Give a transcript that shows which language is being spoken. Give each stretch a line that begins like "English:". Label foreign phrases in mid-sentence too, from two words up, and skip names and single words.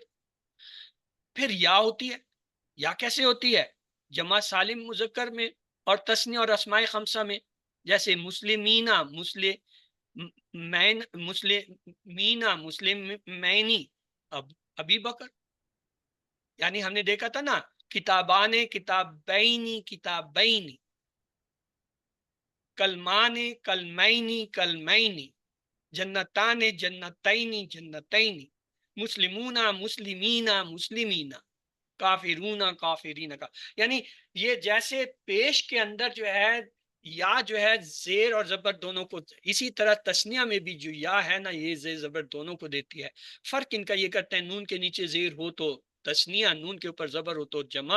Urdu: پھر یا ہوتی ہے. یا کیسے ہوتی ہے؟ جمع سالم مذکر میں اور تثنیہ اور اسماء خمسہ میں.
Arabic: جیسے مسلمینہ، مسلمینا، مسلمینی، ابی بکر.
Urdu: یعنی ہم نے دیکھا تھا نا،
Arabic: کتابان، کتابینی، کتابینی، کلمان، کلمینی، کلمینی، جنتان، جنتینی، جنتینی، مسلمون، مسلمین، مسلمین، کافرون، کافرین کا.
Urdu: یعنی یہ جیسے پیش کے اندر جو ہے یا جو ہے زیر اور زبر دونوں کو، اسی طرح تثنیہ میں بھی جو یا ہے نا یہ زیر زبر دونوں کو دیتی ہے. فرق ان کا یہ کرتے ہیں، نون کے نیچے زیر ہو تو تثنیہ، نون کے اوپر زبر ہو تو جمع.